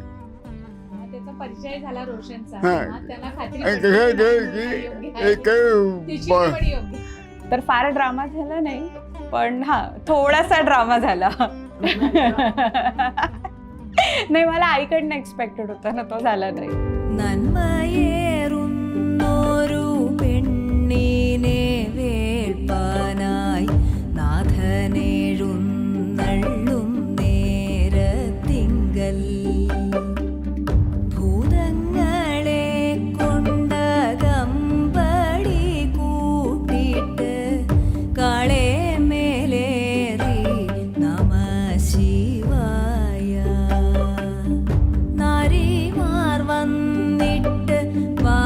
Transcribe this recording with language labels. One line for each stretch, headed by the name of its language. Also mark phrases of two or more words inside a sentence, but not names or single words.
Marathi: त्याचा परिचय झाला रोशनचा. हां. त्यांना खात्री आणि पटली कसं तिची काय निवड योग्य. तर फार ड्रामा झाला नाही, पण हां थोडासा ड्रामा झाला. नाही मला आईकडनं एक्सपेक्टेड होता ना, तो झाला नाही.
Malayalam: നന്മയേറുന്നൊരു പെണ്ണിനെ വേൾപ്പാനായി നാഥനെഴുന്നള്ളും നേരത്തിങ്കൽ ഭൂതങ്ങളെ കൊണ്ട കമ്പടി കൂട്ടിട്ട് കാളെ മേലേറി നമ ശിവായ നാരിമാർ വന്നിട്ട്